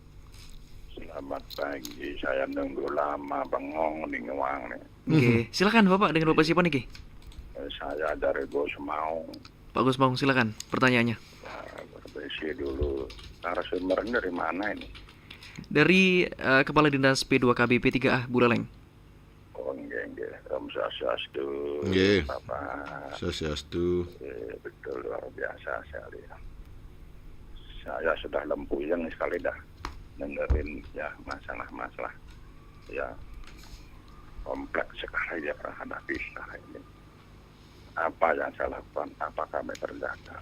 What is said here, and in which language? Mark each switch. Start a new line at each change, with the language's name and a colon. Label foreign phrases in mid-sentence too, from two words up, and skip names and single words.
Indonesian: Selamat pagi, saya nunggu lama bengong di Ngewang nih. Oke, silakan Bapak, dengan Bapak siapa nih? Saya dari Gus Maung. Pak Gus Maung, silakan pertanyaannya. Berbesi dulu, narasumbernya dari mana ini? Dari Kepala Dinas P2KB P3A Buleleng. Oh, nggih.
Sanskrit: Om Swastiastu.
Indonesian: Nggih. Bapak. Swastiastu. Betul, luar biasa sekali. Saya sudah lempuyeng sekali dah dengerin ya masalah-masalah ya kompleks sekali ya hadapi sekarang ini. Apa yang saya lakukan, apa kami kerjakan.